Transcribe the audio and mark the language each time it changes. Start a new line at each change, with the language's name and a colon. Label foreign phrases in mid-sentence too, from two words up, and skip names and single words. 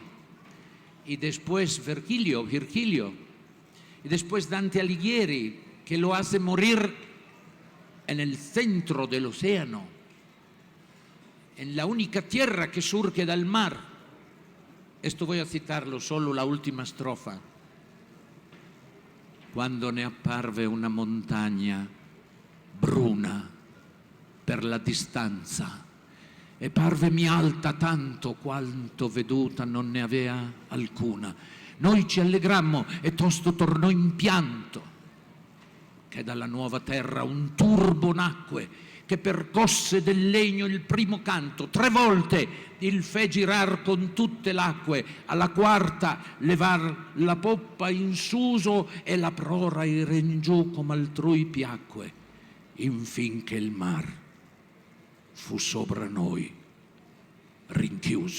Spanish: Y después Virgilio, y después Dante Alighieri, que lo hace morir en el centro del océano, en la única tierra que surge del mar. Esto voy a citarlo, solo la última estrofa.
Italian: Quando ne apparve una montagna bruna per la distanza, e parvemi alta tanto quanto veduta non ne avea alcuna. Noi ci allegrammo e tosto tornò in pianto, che dalla nuova terra un turbo nacque, che percosse del legno il primo canto, 3 volte il fe girar con tutte l'acque, alla quarta levar la poppa in suso e la prora ir in giù come altrui piacque, infin che il mar fu sopra noi rinchiuso.